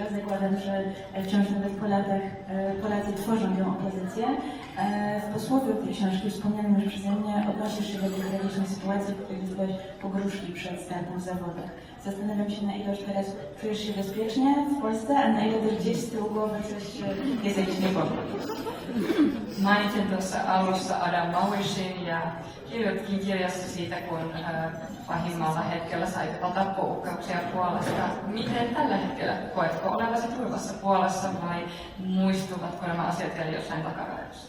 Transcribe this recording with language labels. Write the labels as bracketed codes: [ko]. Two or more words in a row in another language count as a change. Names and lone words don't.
[pl] Zakładam, że wciąż nawet po latach Polacy tworzą tę opozycję. W posłowie tej książki wspomnianym już przeze mnie odnosisz się do tych tragicznych sytuacji, w których dostałeś pogróżki przed startem w zawodach. Zastanawiam się, na ile już teraz czujesz się bezpiecznie w Polsce, a na ile też gdzieś z tyłu głowy coś jest jakiś niepokój. [fi] Mainitsin tuossa alussa Adam Małysin ja kirjoitkin kirjassa siitä, kun pahimmalla hetkellä sait tappouhkauksia Puolasta. Miten tällä hetkellä koetko olevasi turvassa Puolassa vai muistuvatko nämä asiat vielä jossain takaraivossa?